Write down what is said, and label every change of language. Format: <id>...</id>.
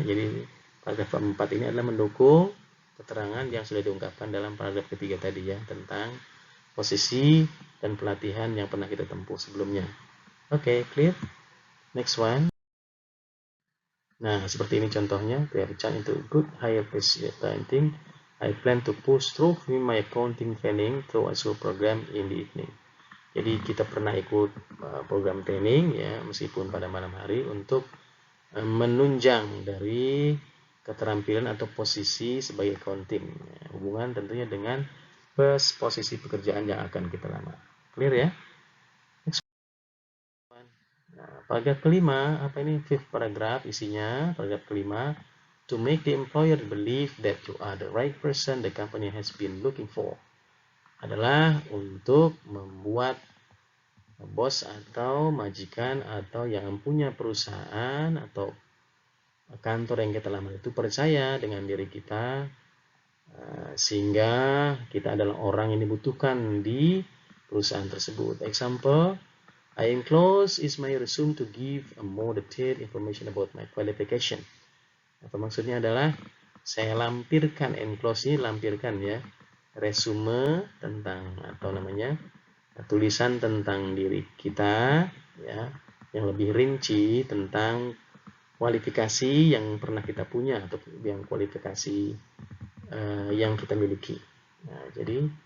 <id>Jadi paragraf keempat ini adalah mendukung keterangan yang sudah diungkapkan dalam paragraf ketiga tadi ya, tentang posisi dan pelatihan yang pernah kita tempuh sebelumnya.</id> <en>Oke, clear? Next one.</en> <id>Nah, seperti ini contohnya.</id> <en>To have a chance into good higher pace accounting, I plan to push through with my accounting training through a school program in the evening.</en> <id>Jadi kita pernah ikut program training ya, meskipun pada malam hari, untuk menunjang dari keterampilan atau posisi sebagai accounting. Hubungan tentunya dengan posisi pekerjaan yang akan kita lamar. Clear ya? Nah, paragraf kelima, apa ini?</id> <en>Fifth paragraph</en> <id>isinya, paragraf kelima,</id> <en>to make the employer believe that you are the right person the company has been looking for,</en> <id>adalah untuk membuat bos atau majikan atau yang punya perusahaan atau kantor yang kita lamar itu percaya dengan diri kita, sehingga kita adalah orang yang dibutuhkan di perusahaan tersebut.</id> <en>Example, I enclose is my resume to give a more detailed information about my qualification.</en> <id>Apa maksudnya adalah saya lampirkan, enclose ini lampirkan ya, resume tentang atau namanya tulisan tentang diri kita ya, yang lebih rinci tentang kualifikasi yang pernah kita punya atau yang kualifikasi yang kita miliki. Nah, jadi</id>